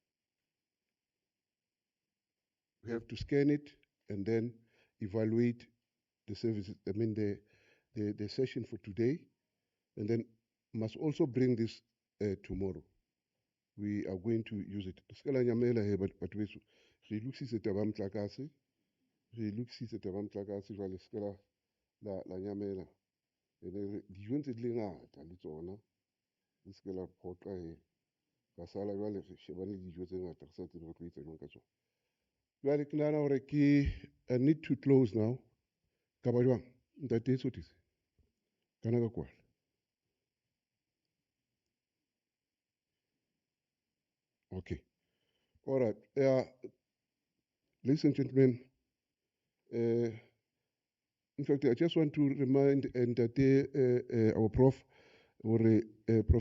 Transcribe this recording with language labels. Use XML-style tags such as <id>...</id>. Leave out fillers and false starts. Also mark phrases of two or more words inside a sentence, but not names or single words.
<en>We have to scan it and then evaluate the services. I mean the session for today, and then must also bring this tomorrow. We are going to use it.</en> <st>Skala nyamela he but weso. Re lookisitse taba motlakase. Re lookisitse taba motlakase jwale skala la nyamela. Ene dijo ntse di le ngata le tsona. Di skala phoqa he. Ka sala jwale re shebane le dijo tse ngata re sa tsebe re tlo etsa jwang ka tsona. Jwale ke nahana hore</st> <en>I need to close now.</en> <st>Ka ba jwang? Ntate Sothise. Kana ka kwala.</st> <en>Okay. All right. Ladies and gentlemen, in fact, I just want to remind and that our prof, or Prof.</en>